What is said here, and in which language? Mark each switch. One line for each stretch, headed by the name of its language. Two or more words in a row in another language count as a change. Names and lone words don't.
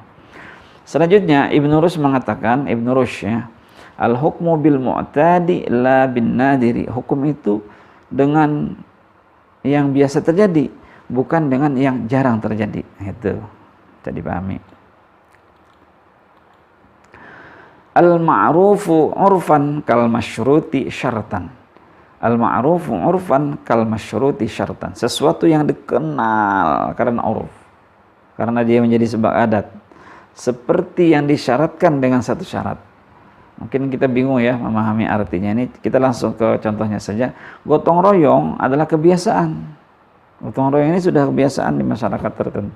Indonesian: Selanjutnya Ibnu Rushd mengatakan,
Arabic: Ibnu Rushd ya, الحكم بالمعتاد لا بالنادر.
Indonesian: Hukum itu dengan yang biasa terjadi, bukan dengan yang jarang terjadi. Itu bisa dipahami.
Arabic: المعروف عرفا كالمشروط شرطا. المعروف عرفا كالمشروط شرطا.
Indonesian: Sesuatu yang dikenal karena 'urf, karena dia menjadi sebuah adat, seperti yang disyaratkan dengan satu syarat. Mungkin kita bingung ya memahami artinya ini. Kita langsung ke contohnya saja. Gotong royong adalah kebiasaan. Gotong royong ini sudah kebiasaan di masyarakat tertentu.